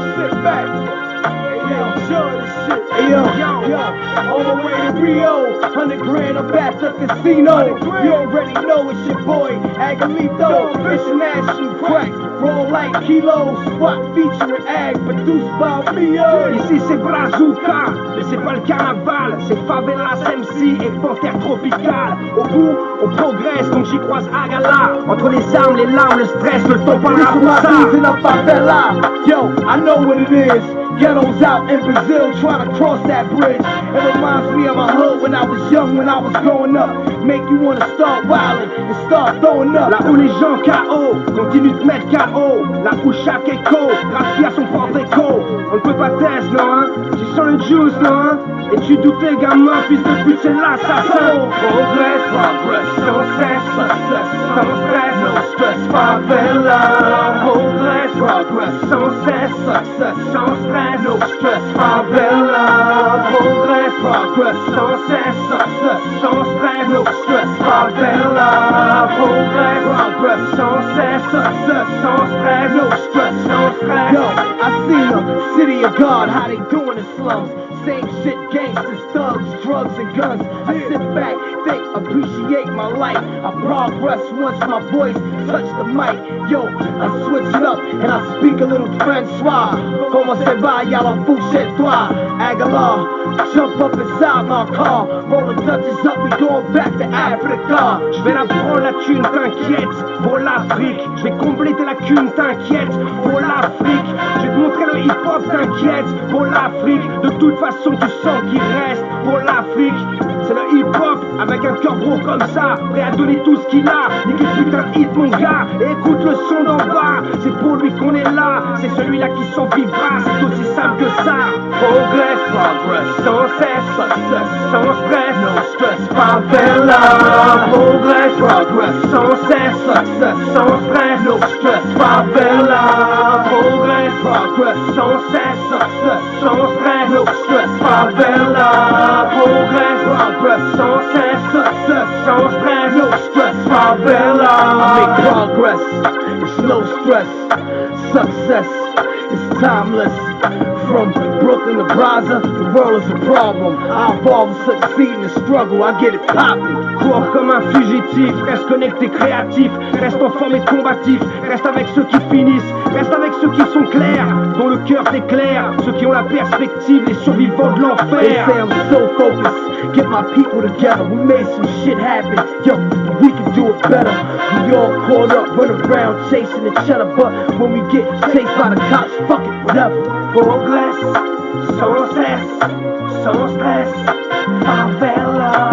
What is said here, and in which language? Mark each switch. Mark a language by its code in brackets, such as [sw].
[en] So sit back and enjoy this shit. Hey yo, on the way to Rio, 100 grand up at the casino. You already know it's your boy, Agalito, international crack. Roll like kilos, swap featuring Ag, produced by me. [fr] Ici c'est Brazuca, mais c'est pas le carnaval, c'est Favelas MC et Panthère Tropicale. Au bout, on progresse donc j'y croise Agala. Entre les armes, les larmes, le stress, le temps parlera pour ça. [en] In a favela, yo, I know what it is. Ghettos out in Brazil trying to cross that bridge. It reminds me of my hood when I was young, when I was growing up. Make you wanna start wildin' and start throwing up. [fr] Là où les gens KO, continuent de mettre KO. Là où chaque écho, graphie à son propre écho. On ne peut pas tester, non hein. Tu sens le juice, non hein. Et tu doutais, gamin, fils de pute, c'est l'assassin. Progress, sans cesse, sans stress, no stress, favela. Progress, sans cesse, sans stress, no stress, favela. Progress, sans cesse, sans stress, no stress, favela. Progress, sans cesse, sans stress, no stress, sans stress. [en] Yo, I seen them, city of God, how they doing in slums. Same shit, gangsters, thugs, drugs, and guns. I sit back, think, appreciate my life. I progress once my voice touch the mic. Yo, I switch it up and I speak a little Francois. Como se va, y'a la fouche toi, Aguilar. Jump up inside my car, roll the Dutchess up, we going back to Africa. [fr] Je vais la prendre la thune, t'inquiète, pour l'Afrique. Je vais combler tes lacunes, t'inquiète, pour l'Afrique. Je vais te montrer le hip-hop, t'inquiète, pour l'Afrique. De toute façon, tu sens qu'il reste pour l'Afrique. C'est le hip-hop, avec un cœur gros comme ça, prêt à donner tout ce qu'il a. Nique le putain de hit, mon gars, et écoute le son d'en bas. C'est pour lui qu'on est là, c'est celui-là qui s'en vivra. C'est aussi simple que ça. Progress, sans cesse, sans stress, no stress, favela. Progress, sans cesse, sans stress, no stress, favela. Progress, sans cesse, sans stress, no stress, favela. Progress, sans cesse, sans stress, no stress, favela. [en] I make progress, it's no stress, success, it's timeless. From Brooklyn to Brazza, the world is a problem. I evolve and succeed in the struggle, I get it poppin'. [fr] Cours comme un fugitif, reste connecté, créatif, reste en forme et combatif, reste avec ceux qui finissent, reste avec ceux qui sont clairs, dont le cœur t'éclaire, ceux qui ont la perspective, les survivants de [en] They [fr] l'enfer. [en] say I'm so focused, get my people together, we made some shit happen, yo, we can do it better. We all caught up, run around chasing each other, but when we get chased by the cops, fuck it, whatever. [fr] Progress, sans cesse, sans stress, favela.